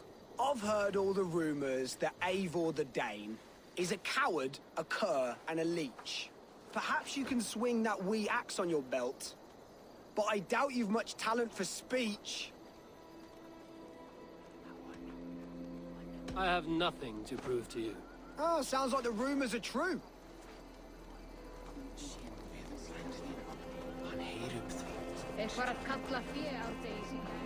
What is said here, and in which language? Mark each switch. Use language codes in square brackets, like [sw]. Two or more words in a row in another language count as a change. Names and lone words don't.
[en] I've heard all the rumors that Eivor the Dane is a coward, a cur, and a leech. Perhaps you can swing that wee axe on your belt. But I doubt you've much talent for speech. I have nothing to prove to you. Oh, sounds like the rumors are true. [is] Er bara að kalla fé á Daisy.